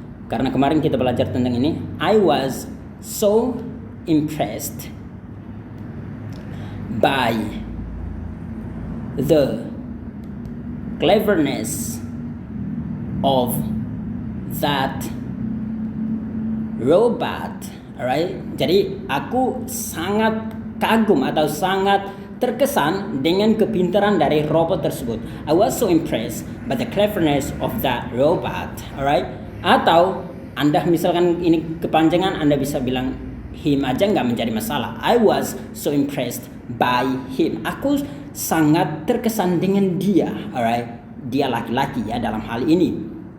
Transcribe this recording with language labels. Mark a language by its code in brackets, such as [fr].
[id] Karena kemarin kita belajar tentang ini, [en] I was so impressed by the cleverness of that robot, alright? [id] Jadi aku sangat kagum atau sangat terkesan dengan kepintaran dari robot tersebut. [en] I was so impressed by the cleverness of that robot, alright? [id] Atau Anda misalkan ini kepanjangan, Anda bisa bilang him aja nggak menjadi masalah. [en] I was so impressed by him. [id] Aku sangat terkesan dengan dia, alright? Dia laki-laki ya dalam hal ini.